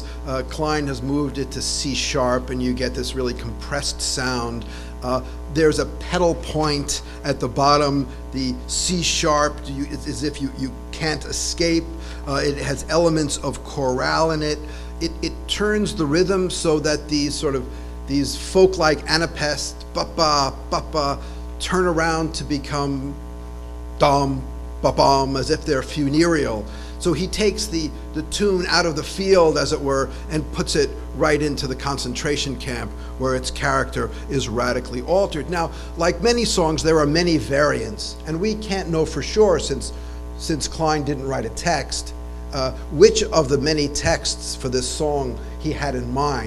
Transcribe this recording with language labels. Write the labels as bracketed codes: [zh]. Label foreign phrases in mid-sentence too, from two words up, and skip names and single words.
[en] Klein has moved it to C sharp, and you get this really compressed sound. There's a pedal point at the bottom. The C sharp, it's as if you can't escape. It has elements of chorale in it. It turns the rhythm so that these folk-like anapaests, ba-ba, ba-ba, turn around to become dom, ba-bom, as if they're funereal. So he takes the tune out of the field, as it were, and puts it right into the concentration camp, where its character is radically altered. Now, like many songs, there are many variants, and we can't know for sure, since Klein didn't write a text, which of the many texts for this song he had in mind.